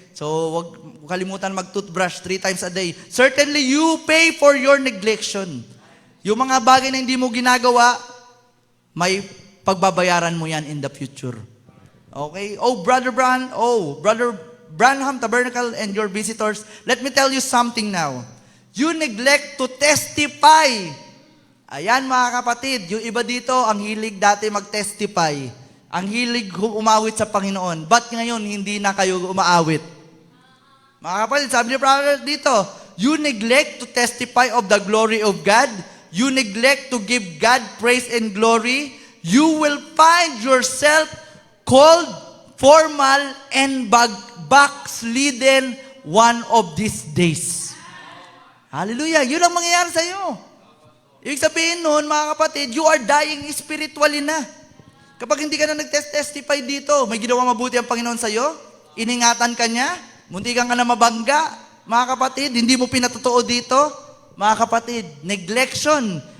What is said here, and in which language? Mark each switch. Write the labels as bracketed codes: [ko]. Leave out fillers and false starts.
[en] So, [tl] wag kalimutan mag-toothbrush [en] 3 times a day. Certainly, you pay for your neglection. [tl] Yung mga bagay na hindi mo ginagawa, may pagbabayaran mo yan [en] in the future. [tl] Okay? [en] Brother Branham Tabernacle and your visitors, let me tell you something now. You neglect to testify. [tl] Ayan mga kapatid, yung iba dito, ang hilig dati mag-testify. Ang hilig umawit sa Panginoon. Ba't ngayon hindi na kayo umaawit? Mga kapatid, sabi ni brother dito, [en] you neglect to testify of the glory of God. you neglect to give God praise and glory, you will find yourself cold, formal, and backslidden one of these days. Hallelujah! [tl] Yun ang mangyayari sa iyo. Ibig sabihin nun, mga kapatid, [en] you are dying spiritually [tl] na. Kapag hindi ka na nag-testify dito, may ginawa mabuti ang Panginoon sa iyo, iningatan ka niya, munti ka na mabangga, mga kapatid, hindi mo pinatotoo dito, mga kapatid, neglection.